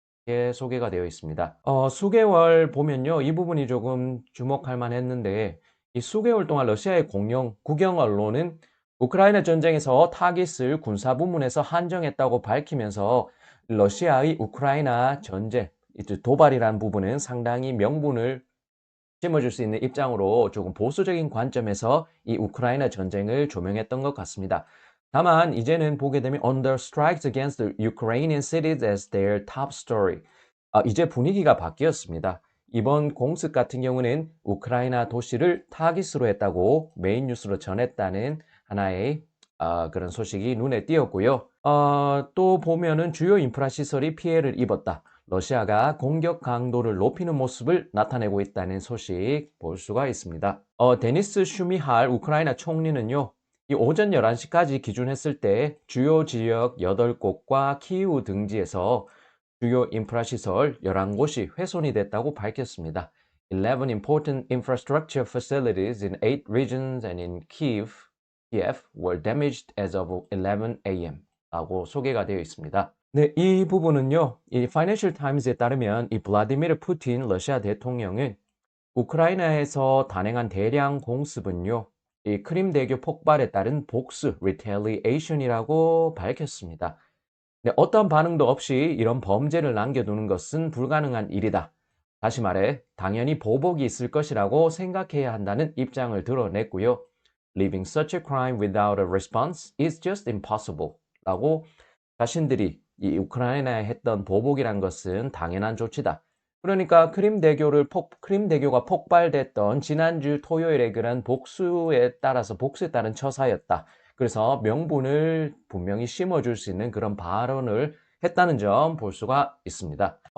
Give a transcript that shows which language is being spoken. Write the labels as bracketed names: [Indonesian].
[Korean] 이렇게 소개가 되어 있습니다. 수개월 보면요. 이 부분이 조금 주목할 만했는데 이 수개월 동안 러시아의 국영 언론은 우크라이나 전쟁에서 타깃을 군사 부문에서 한정했다고 밝히면서 러시아의 우크라이나 전쟁, 도발이라는 부분은 상당히 명분을 심어줄 수 있는 입장으로 조금 보수적인 관점에서 이 우크라이나 전쟁을 조명했던 것 같습니다. 다만 이제는 보게 되면 [English] Under strikes against the Ukrainian cities as their top story. [Korean] 이제 분위기가 바뀌었습니다. 이번 공습 같은 경우는 우크라이나 도시를 타깃으로 했다고 메인 뉴스로 전했다는 하나의 그런 소식이 눈에 띄었고요. 또 보면은 주요 인프라 시설이 피해를 입었다. 러시아가 공격 강도를 높이는 모습을 나타내고 있다는 소식 볼 수가 있습니다. 데니스 슈미할 우크라이나 총리는요, 이 오전 11시까지 기준했을 때 주요 지역 8곳과 키이우 등지에서 주요 인프라 시설 11곳이 훼손이 됐다고 밝혔습니다. [English] 11 important infrastructure facilities in 8 regions and in Kiev were damaged as of 11 a.m. [Korean] 라고 소개가 되어 있습니다. 네, 이 부분은요, 이 파이낸셜 타임즈에 따르면 이 블라디미르 푸틴 러시아 대통령은 우크라이나에서 단행한 대량 공습은요, 이 크림대교 폭발에 따른 복수, retaliation이라고 밝혔습니다. 네, 어떤 반응도 없이 이런 범죄를 남겨두는 것은 불가능한 일이다. 다시 말해, 당연히 보복이 있을 것이라고 생각해야 한다는 입장을 드러냈고요. [English] Leaving such a crime without a response is just impossible. [Korean] 라고 자신들이 이 우크라이나에 했던 보복이란 것은 당연한 조치다. 그러니까 크림대교가 폭발됐던 지난주 토요일에 그런 복수에 따른 처사였다. 그래서 명분을 분명히 심어줄 수 있는 그런 발언을 했다는 점 볼 수가 있습니다.